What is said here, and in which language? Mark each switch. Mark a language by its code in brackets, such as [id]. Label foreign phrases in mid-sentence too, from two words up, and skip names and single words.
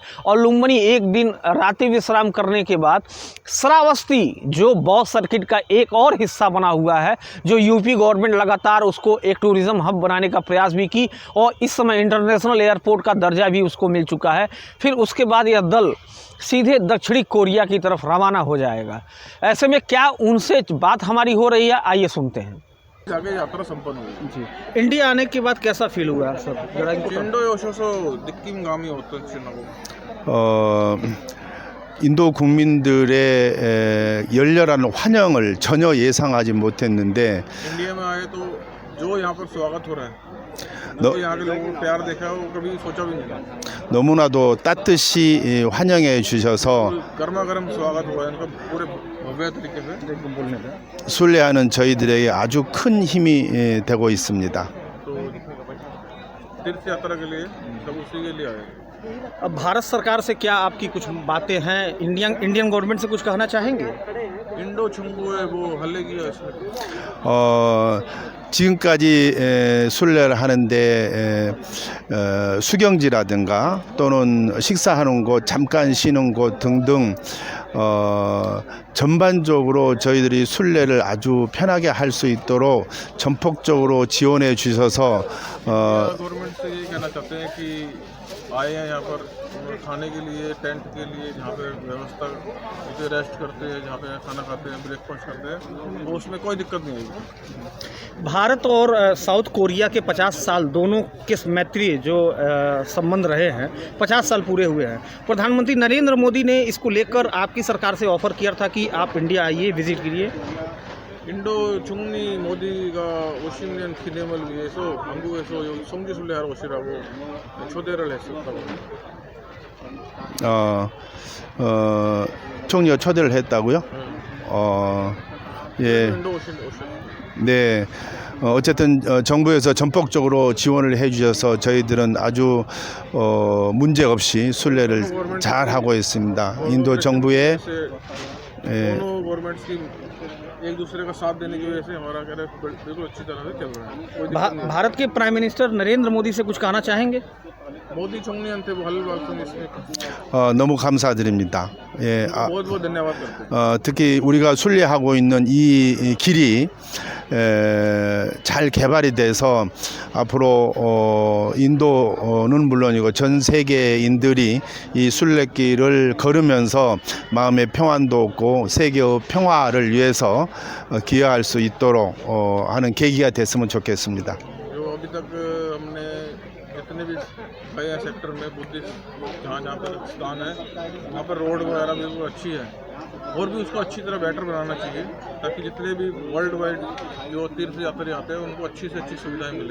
[hi] और लुम्बिनी एक दिन रात्रि विश्राम करने के बाद श्रावस्ती, जो बौद्ध सर्किट का एक और हिस्सा बना हुआ है, जो यूपी गवर्नमेंट लगातार उसको एक [en] tourism hub [hi] बनाने का प्रयास भी की और इस समय [en] international airport [hi] का दर्जा भी उसको मिल चुका है। फिर उसके बाद यह दल सीधे दक्षिणी कोरिया की तरफ रवाना हो जाएगा। ऐसे में क्या उनसे बात हमारी हो रही है, आइए सुनते हैं। आगे यात्रा संपन्न हुई जी। इंडिया आने के बाद कैसा फील हुआ सर? [ko] 인도 국민들의 열렬한 환영을 전혀 예상하지 못했는데 [hi] इंडिया में आए तो जो यहाँ पर स्वागत हो रहा है, यहाँ के लोगों को प्यार देखा वो कभी सोचा भी नहीं। [ko] 너무나도 따뜻이 환영해 주셔서 [hi] गर्मा-गर्म स्वागत हुआ है इनका पूरे भव्य तरीके से। [ko] 순례하는 저희들에게 아주 큰 힘이 되고 있습니다. [hi] तो तीर्थ यात्रा के लिए सब उसी के लिए आए। अब भारत सरकार से क्या आपकी कुछ बातें हैं? [en] Indian government [hi] से कुछ कहना चाहेंगे? इंडो छुंगुए वो हल्ले किया इसमें। [ko] 지금까지 순례를 하는데 수경지라든가 또는 식사하는 곳, 잠깐 쉬는 곳 등등 전반적으로 저희들이 순례를 아주 편하게 할 수 있도록 전폭적으로 지원해 주셔서 [hi] गवर्नमेंट से ये कहना चाहते हैं कि आए हैं यहाँ पर खाने के लिए, टेंट के लिए, जहाँ पे व्यवस्था जो रेस्ट करते हैं, जहाँ पे खाना खाते हैं, ब्रेकफास्ट करते हैं, तो उसमें कोई दिक्कत नहीं आएगी। भारत और साउथ कोरिया के 50 साल दोनों के मैत्री जो संबंध रहे हैं, 50 साल पूरे हुए हैं। प्रधानमंत्री नरेंद्र मोदी ने इसको लेकर आपकी सरकार से ऑफर किया था कि आप इंडिया आइए, विजिट करिए। [ko] 인도 총리 모디가 오시면 기념을 위해서 한국에서 여기 성지순례하러 오시라고 초대를 했었다고. 총리가 초대를 했다고요? 예. 인도 오시면. 네. 어쨌든 정부에서 전폭적으로 지원을 해주셔서 저희들은 아주 문제 없이 순례를 잘 하고 있습니다. 인도 정부의 [hi] दोनों गवर्नमेंट्स की एक दूसरे का साथ देने की वजह से हमारा कह रहे बिल्कुल अच्छी तरह से चल रहा है। कोई दिक्कत नहीं है। भारत के [en] prime minister [hi] नरेंद्र मोदी से कुछ कहना चाहेंगे? [ko] मोदी 총리한테 뭐 할 말씀이 있습니까? 너무 감사드립니다. 예, [hi] बहुत बहुत धन्यवाद करते हैं। [ko] 특히 우리가 순례하고 있는 이 길이 잘 개발이 돼서 앞으로 인도는 물론이고 전 세계인들이 이 순례길을 걸으면서 마음의 평안도 얻고 세계의 평화를 위해서 기여할 수 있도록 하는 계기가 됐으면 좋겠습니다. [hi] जो अभी तक हमने जितने भी गए हैं सेक्टर में बुद्धिस्ट जहाँ जहाँ पर स्थान है वहाँ पर रोड वगैरह बिल्कुल अच्छी है और भी उसको अच्छी तरह बेटर बनाना चाहिए ताकि जितने भी [en] world wide [hi] जो तीर्थ यात्री आते हैं उनको अच्छी से अच्छी सुविधाएं मिले।